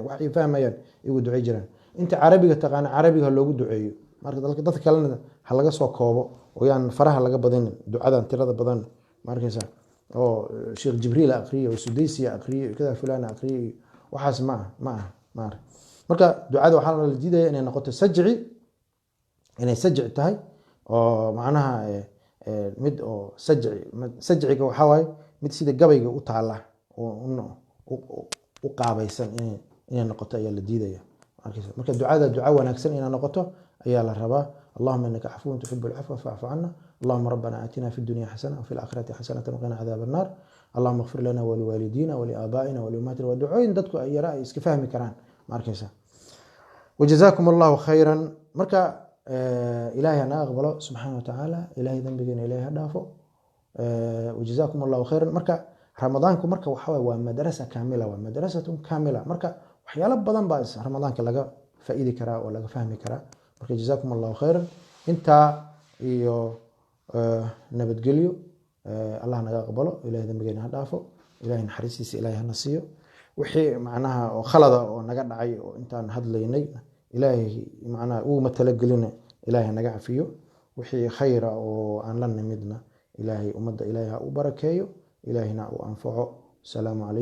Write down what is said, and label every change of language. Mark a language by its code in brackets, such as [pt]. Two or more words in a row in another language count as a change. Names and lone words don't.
[so] waxay fahmayaan ugu ducey jireen inta carabiga taqaana carabiga loogu duceeyo marka dadka kalena ha laga soo koobo oo yaan faraha laga badinin ducadan tirada badan ma arkaysaa oo sheekh jibriil akhriyo oo sudaysiya akhriyo kada fulaan akhriyo waxaas ma marka ducada waxaa la diidaya inay noqoto sajci tahay oo macnaha mid oo sajciga waxaa waaye mid sida gabayga u taala u qaabaysan inay noqoto ayaa la diidaya marka ducada duca wanaagsan inay noqoto ayaa la rabaa [ar] اللهم إنك عفو تحب العفو فاعف عنا اللهم ربنا آتنا في الدنيا حسنة وفي الآخرة حسنة وقنا عذاب النار اللهم اغفر لنا ولوالدينا ولآبائنا ولأمهاتنا ودعوين [so] dadku ay yaraa iska fahmi karaan markaysa [ar] وجزاكم الله خيرا [so] marka ilaahay ana aqbalo [ar] سبحانه وتعالى [so] ilaahay dambigeena ilaahay dhaafo [ar] وجزاكم الله خيرا [so] marka ramadaanku marka waxa waa madrasa kaamila waa [ar] مدرسة كاملة [so] marka waxyaalo badan baa ramadaanka laga faa'iidi karaa oo laga fahmi karaa marka [ar] جزاكم الله خيرا [so] inta iyo nabadgelyo Allah naga aqbalo ilaahay dambigeena ha dhaafo ilaahay naxariistiisa ilaahay hana siiyo wixii macnaha oo khalada oo naga dhacay oo intaan hadlaynay ilaahay macnaha uu matalagelin ilaahay naga cafiyo wixii khayra oo aan la nimidna ilaahay ummadda ilaahay ha u barakeeyo ilaahayna u anfaco.